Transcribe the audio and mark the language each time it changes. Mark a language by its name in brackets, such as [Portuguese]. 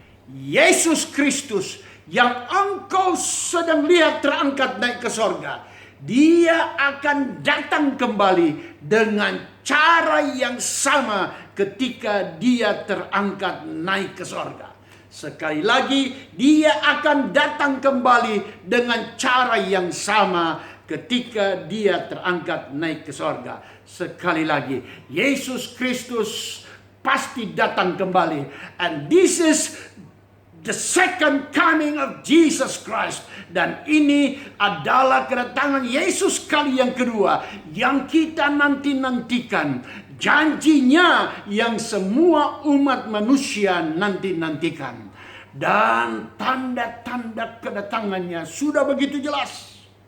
[Indonesian] Yesus Kristus yang engkau sedang lihat terangkat naik ke sorga, dia akan datang kembali dengan cara yang sama ketika dia terangkat naik ke sorga. Sekali lagi, dia akan datang kembali dengan cara yang sama ketika dia terangkat naik ke sorga. Sekali lagi, Yesus Kristus pasti datang kembali. [English] And this is the second coming of Jesus Christ. [Indonesian] Dan ini adalah kedatangan Yesus kali yang kedua yang kita nanti-nantikan. Janjinya yang semua umat manusia nanti-nantikan. Dan tanda-tanda kedatangannya sudah begitu jelas.